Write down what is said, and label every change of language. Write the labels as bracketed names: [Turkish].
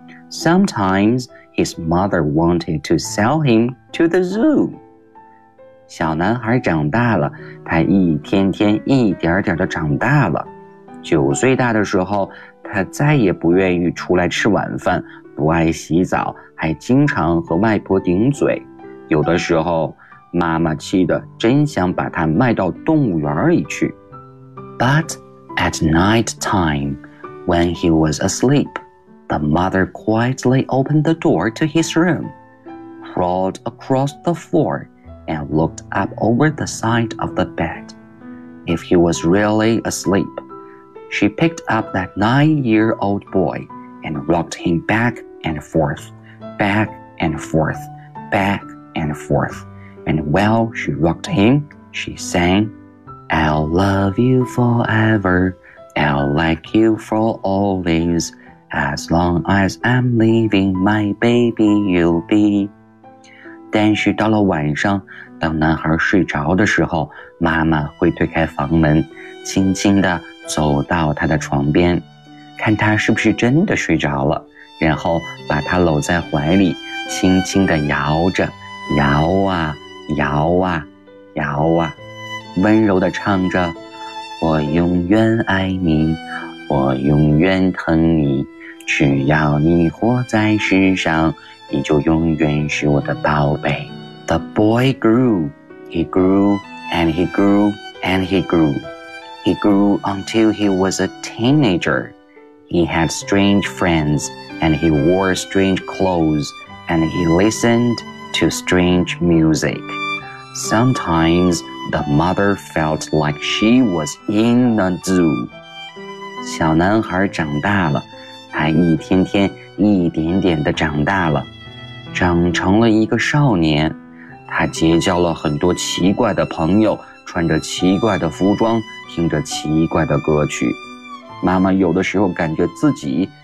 [English] Sometimes his mother wanted to sell him to the zoo. [Chinese] 小男孩长大了，他一天天一点点的长大了。九岁大的时候，他再也不愿意出来吃晚饭，不爱洗澡，还经常和外婆顶嘴。有的时候妈妈气得真想把他卖到动物园里去。 [English] But at night time, when he was asleep, the mother quietly opened the door to his room, crawled across the floor, and looked up over the side of the bed. If he was really asleep, she picked up that nine-year-old boy and rocked him back and forth, back and forth, back and forth. And while she rocked him, she sang, I'll love you forever, I'll like you for always, as long as I'm living, my baby you'll be. [Chinese] 但是到了晚上，当男孩睡着的时候，妈妈会推开房门，轻轻地走到他的床边，看他是不是真的睡着了，然后把他搂在怀里，轻轻地摇着，摇啊摇啊摇啊，温柔地唱着，我永远爱你，我永远疼你，只要你活在世上，你就永远是我的宝贝。 [English] The boy grew, he grew, and he grew, and he grew. He grew until he was a teenager. He had strange friends, and he wore strange clothes, and he listened to strange music. Sometimes the mother felt like she was in the zoo. [Chinese] 小男孩长大了，他一天天一点点地长大了，长成了一个少年。他结交了很多奇怪的朋友，穿着奇怪的服装，听着奇怪的歌曲。妈妈有的时候感觉自己